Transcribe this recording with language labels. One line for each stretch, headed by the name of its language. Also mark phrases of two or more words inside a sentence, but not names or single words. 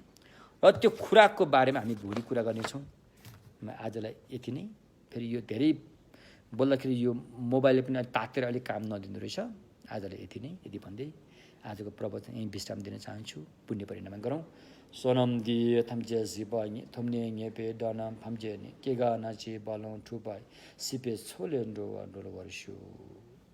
Nepali: र त्यो खुराकको बारेमा हामी भोलि कुरा गर्नेछौँ। आजलाई यति नै। फेरि यो धेरै बोल्दाखेरि यो मोबाइलले पनि तातेर अलिक काम नदिँदो रहेछ। आजलाई यति नै, यति भन्दै आजको प्रवचन यहीँ विश्राम दिन चाहन्छु। पुण्य परिणाम गरौँ। सोनम दिए थम्जे जिबाइ थम्ने नेपे डनाम फम्जे ने केगा नाचे बालों ठुबाइ सिपे छोले डो वर्षु।